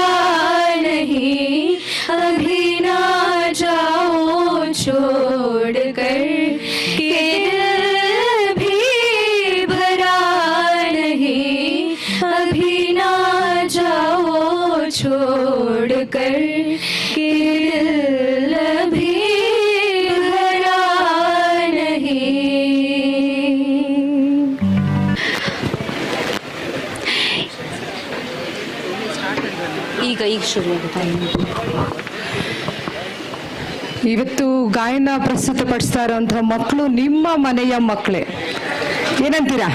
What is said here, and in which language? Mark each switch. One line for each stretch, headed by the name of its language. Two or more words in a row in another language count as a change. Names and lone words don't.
Hindi: नहीं, अभी ना जाओ छोड़ कर के दिल भी भरा नहीं, अभी ना जाओ छोड़ कर के दिल भी भरा नहीं।
Kannada: ಈಗ ಶುರು ಆಗುತ್ತೆ. ಇವತ್ತು ಗಾಯನ ಪ್ರಸ್ತುತಪಡಿಸ್ತಾ ಇರುವಂತಹ ಮಕ್ಕಳು ನಿಮ್ಮ ಮನೆಯ ಮಕ್ಕಳೇ, ಏನಂತೀರಾ?